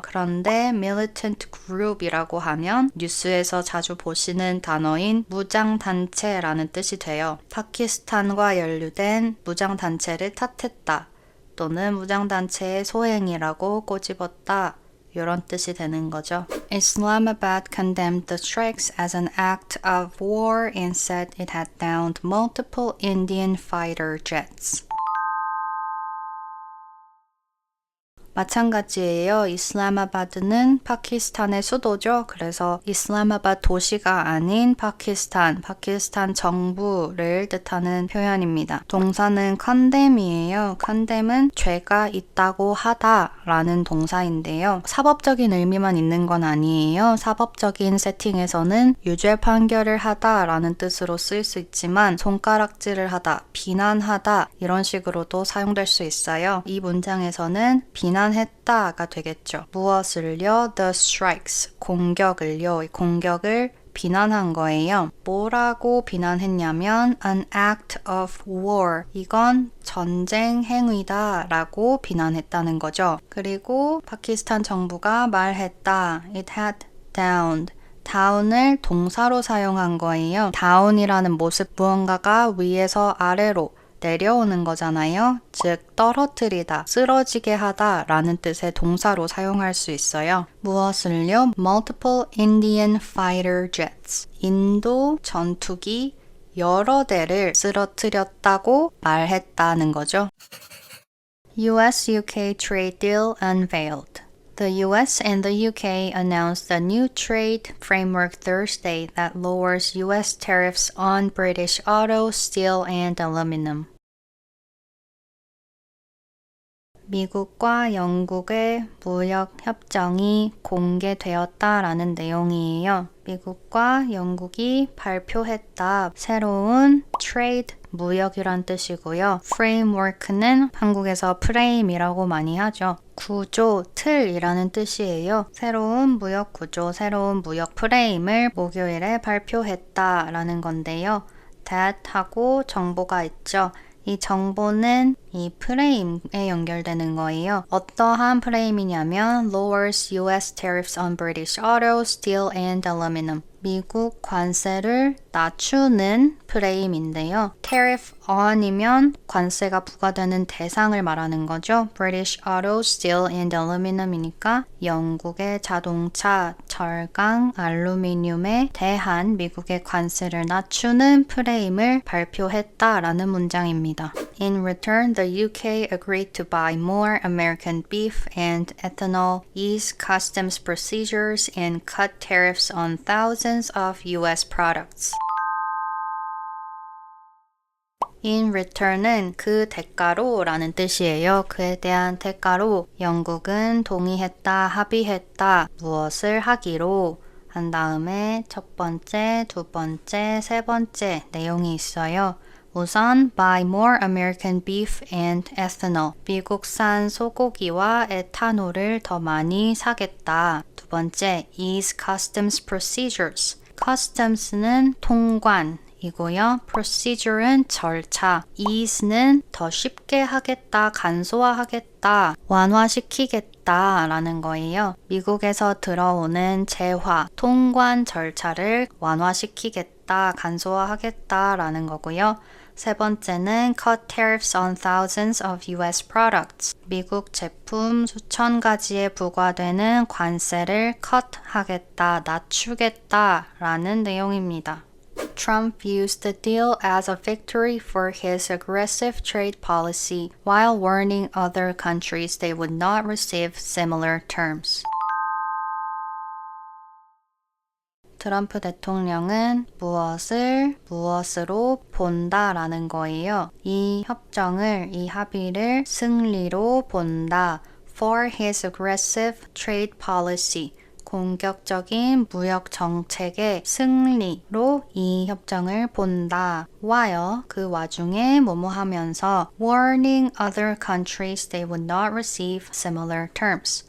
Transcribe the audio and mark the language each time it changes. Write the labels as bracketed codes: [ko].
[ko] 그런데 [en] militant group [ko] 이라고 하면 뉴스에서 자주 보시는 단어인 무장단체라는 뜻이 돼요. 파키스탄과 연루된 무장단체를 탓했다. 또는 무장단체의 소행이라고 꼬집었다. 이런 뜻이 되는 거죠. [en] Islamabad condemned the strikes as an act of war and said it had downed multiple Indian fighter jets. [ko] 마찬가지예요. 이슬라마바드는 파키스탄의 수도죠. 그래서 이슬라마바드 도시가 아닌 파키스탄 정부를 뜻하는 표현입니다. 동사는 condemn이에요. condemn은 죄가 있다고 하다라는 동사인데요. 사법적인 의미만 있는 건 아니에요. 사법적인 세팅에서는 유죄 판결을 하다라는 뜻으로 쓰일 수 있지만 손가락질을 하다, 비난하다 이런 식으로도 사용될 수 있어요. 이 문장에서는 비난했다가 되겠죠. 무엇을요? [en] The strikes, [ko] 공격을요. 공격을 비난한 거예요. 뭐라고 비난했냐면 [en] an act of war. [ko] 이건 전쟁 행위다 라고 비난했다는 거죠. 그리고 파키스탄 정부가 말했다. [en] It had downed. [ko] down을 동사로 사용한 거예요. down이라는 모습 무언가가 위에서 아래로 내려오는 거잖아요. 즉 떨어뜨리다, 쓰러지게 하다 라는 뜻의 동사로 사용할 수 있어요. 무엇을요? [en] Multiple Indian fighter jets. [ko] 인도 전투기 여러 대를 쓰러뜨렸다고 말했다는 거죠. [en] US-UK trade deal unveiled. The US and the UK announced a new trade framework Thursday that lowers US tariffs on British auto, steel, and aluminum. [ko] 미국과 영국의 무역 협정이 공개되었다라는 내용이에요. 미국과 영국이 발표했다. 새로운 trade, 무역이란 뜻이고요. framework는 한국에서 프레임이라고 많이 하죠. 구조, 틀이라는 뜻이에요. 새로운 무역 구조, 새로운 무역 프레임을 목요일에 발표했다라는 건데요. that 하고 정보가 있죠. 이 정보는 이 프레임에 연결되는 거예요. 어떠한 프레임이냐면 [en] lowers US tariffs on British auto, steel, and aluminum. [ko] 미국 관세를 낮추는 프레임인데요. tariff on이면 관세가 부과되는 대상을 말하는 거죠. [en] British auto, steel, and aluminum [ko] 이니까 영국의 자동차, 철강, 알루미늄에 대한 미국의 관세를 낮추는 프레임을 발표했다라는 문장입니다. [en] In return, the UK agreed to buy more American beef and ethanol, ease customs procedures, and cut tariffs on thousands of US products. [ko] In return은 그 대가로 라는 뜻이에요. 그에 대한 대가로 영국은 동의했다, 합의했다, 무엇을 하기로 한 다음에 첫 번째, 두 번째, 세 번째 내용이 있어요. 우선 [en] buy more American beef and ethanol. [ko] 미국산 소고기와 에탄올을 더 많이 사겠다. 두 번째, [en] ease customs procedures. [ko] customs는 통관 이고요. procedure는 절차, ease는 더 쉽게 하겠다, 간소화하겠다, 완화시키겠다 라는 거예요. 미국에서 들어오는 재화, 통관 절차를 완화시키겠다, 간소화하겠다 라는 거고요. 세 번째는 [en] cut tariffs on thousands of US products. [ko] 미국 제품 수천 가지에 부과되는 관세를 cut 하겠다, 낮추겠다 라는 내용입니다. [en] Trump used the deal as a victory for his aggressive trade policy while warning other countries they would not receive similar terms. [ko] 트럼프 대통령은 무엇으로 본다라는 거예요. 이 협정을, 이 합의를 승리로 본다. [en] For his aggressive trade policy. [ko] 공격적인 무역 정책의 승리로 이 협정을 본다. [en] while [ko] 그 와중에 뭐뭐 하면서 [en] warning other countries they would not receive similar terms.